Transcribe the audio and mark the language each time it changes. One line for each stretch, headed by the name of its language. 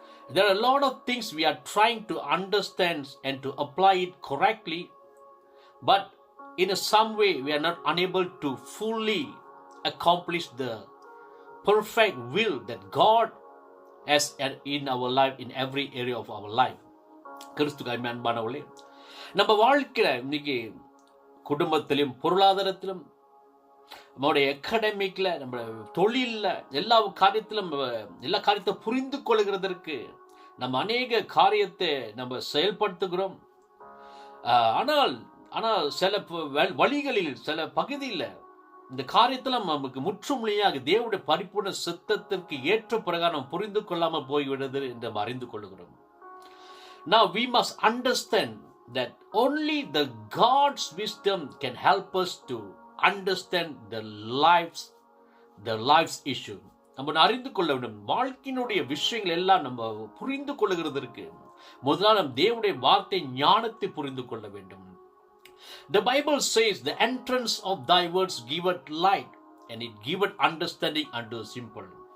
English: There are a lot of things we are trying to understand and to apply it correctly, but in some way we are not unable to fully accomplish the perfect will that God has in our life, in every area of our life.
Tamil: கிறிஸ்துவுக்கு அன்பானவர்களே, நம்ம வாழ்க்கையில இன்னைக்கு குடும்பத்திலும் பொருளாதாரத்திலும் நம்மளுடைய அகாடமிக்ல நம்ம தொழிலில் எல்லா காரியத்தை புரிந்து கொள்கிறதற்கு நம்ம அநேக காரியத்தை நம்ம செயல்படுத்துகிறோம். ஆனால் சில வழிகளில் சில பகுதியில் இந்த காரியத்தில் நமக்கு முற்றுமுழியாக தேவனுடைய பரிபூர்ண சித்தத்திற்கு ஏற்ற பிரகாரம் புரிந்து கொள்ளாமல் போய்விடுது என்று நம்ம அறிந்து கொள்கிறோம்.
English: Now we must understand that only the God's wisdom can help us to understand the life's issue.
Tamil: நம்ம அறிந்து கொள்ள வேண்டும். வாழ்க்கையினுடைய விஷயங்கள் எல்லாம் நம்ம புரிந்து கொள்ளுகிறதற்கு முதலாக நம் தேவனுடைய வார்த்தை ஞானத்தை புரிந்து கொள்ள வேண்டும்.
English: The Bible says, the entrance of thy words giveth light and it giveth understanding unto the simple.